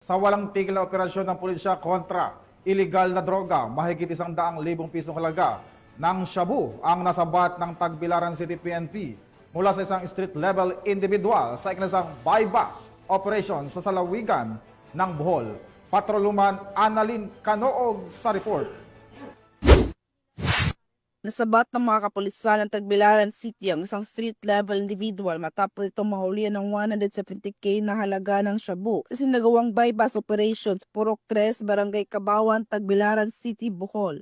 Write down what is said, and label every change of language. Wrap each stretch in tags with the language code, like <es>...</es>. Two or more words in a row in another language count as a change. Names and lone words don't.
<tl>sa walang tigil na operasyon ng pulisya kontra illegal na droga, mahigit 100,000 pisong halaga ng shabu ang nasabat ng Tagbilaran City PNP mula sa isang</tl> <en>street-level individual</en> <tl>sa ikinasang</tl> <en>bypass operation</en> <tl>sa Salawigan ng Bohol. Patroluman Annalyn Canoog sa report. Nasabat ng mga kapulisan ng Tagbilaran City ang isang</tl> <en>street-level individual</en> <tl>matapos itong mahulihan ng 170K na halaga ng shabu sa sinagawang</tl> <en>bypass operations</en> <tl>Purok 3, Barangay Kabawan, Tagbilaran City, Bohol.</tl>